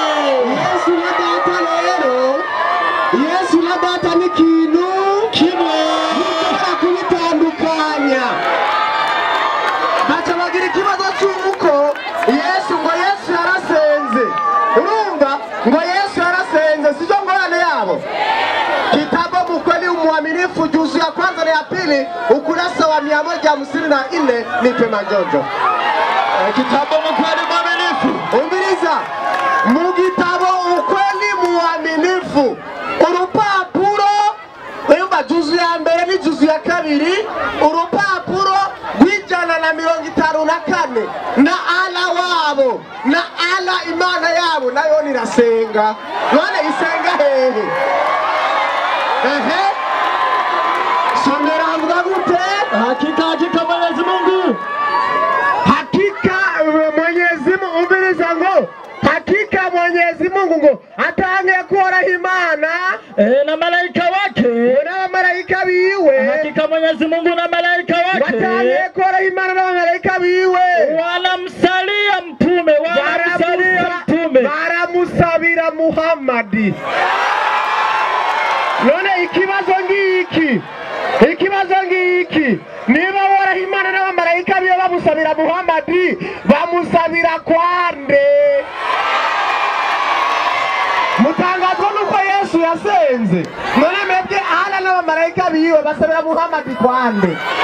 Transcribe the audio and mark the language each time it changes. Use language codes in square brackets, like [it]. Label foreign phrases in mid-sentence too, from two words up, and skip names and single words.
[rn] Yesu na data ni kintu kimwe ntushobora kubitandukanya. Baca bagira ikibazo cy'uko yarasenze, sio ngorane yao. [sw] Kitabu Mkweli Mwaminifu juzu ya kwanza na ya pili ukurasa wa 154 nipe majonjo. Kitabu Mkweli Mwaminifu. [rn] Umbiliza. Mu gitabo Ukweli Mwaminifu urupapuro uyumva juzu ya mbere ni juzu ya kabiri urupapuro rw'ijana na 54 na ala wabo na ala imana yabo nayo nirasenga none isenga hehe somera avuga gute [sw] Hakika Mwenyezi Mungu. Hakika Mwenyezi Mungu [rn] umbiliza ngo [sw] hakika Mwenyezi Mungu [rn] ngo atange kuora imana [sw] Na malaika wake. [rn] na malaika biwe. [sw] Hakika Mwenyezi Mungu na malaika wake. [rn] Atange kuora imana na malaika biwe. [sw] Wanamsalia mtume, wanamsalia mtume. [rn] Baramusabira Muhammadi. None ikibazo ngiki niba wora imana na malaika biwe bamusabira Muhammadi bamusabira kwande. Mutangazwa nuko Yesu yasenze none mwebwe ala n'abamarayika biwe basabira Muhammad kwande.